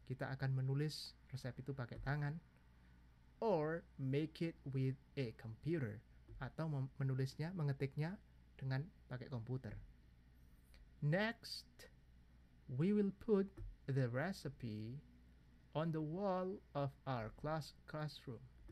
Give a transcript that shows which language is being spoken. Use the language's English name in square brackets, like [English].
[Indonesian] Kita akan menulis resep itu pakai tangan. [English] Or make it with a computer. [Indonesian] Atau mengetiknya dengan pakai komputer. [English] Next, we will put the recipe on the wall of our classroom.